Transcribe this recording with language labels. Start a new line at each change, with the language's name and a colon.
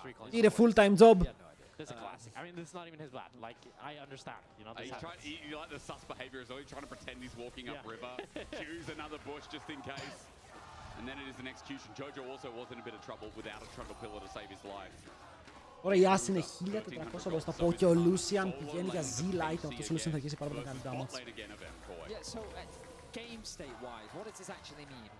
Greek: Είναι full time job.
English: There's a classic. I mean, this is not even his bad. Like, I understand. You know, this happens. You like the sus behavior as well. He's trying to pretend he's walking upriver. Choose another bush just in case. And then it is an execution. Jojo also was in a bit of trouble without a trundle pillar to save his life.
Greek: Τώρα η Άση είναι 1400 μπροστά από και ο Lucian πηγαίνει για Z-Light. Αυτός ο Lucian θα αρχίσει πάρα πολύ να κάνει damage.
English: Game state-wise, what does this actually mean?